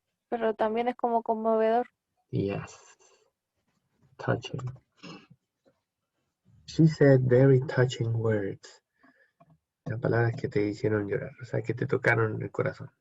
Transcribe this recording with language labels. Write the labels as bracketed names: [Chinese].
[Spanish] Pero también es como conmovedor. [English] Yes. Touching. She said very touching words. [Spanish] Las palabras que te hicieron llorar, o sea, que te tocaron el corazón.